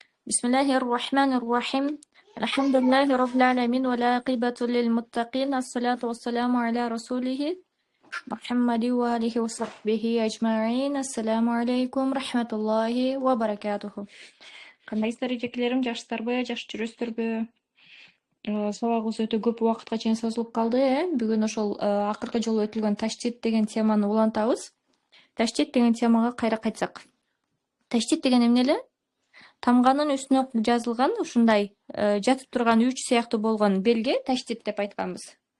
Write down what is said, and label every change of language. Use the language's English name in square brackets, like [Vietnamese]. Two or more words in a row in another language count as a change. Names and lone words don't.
[Arabic] بسم الله الرحمن الرحيم الحمد لله رب العالمين والعاقبة للمتقين الصلاة والسلام على رسوله محمد وآله وصحبه أجمعين السلام عليكم ورحمة الله وبركاته. [Kyrgyz] Кандайсыздар эжекелерим, жакшысыздарбы, жакшы жүрөсүздарбы? Сабагыбыз өтө көп убакытка чейин созулуп калды. Бүгүн ошол акыркы жолу өтүлгөн таштит деген теманы улантабыз. Таштит деген темага кайра кайтсак. Таштит деген эмне эле? Тамганын үстүнө жазылган ушундай жатып турган үч сыяктуу болгон белге таштит деп айтканбыз.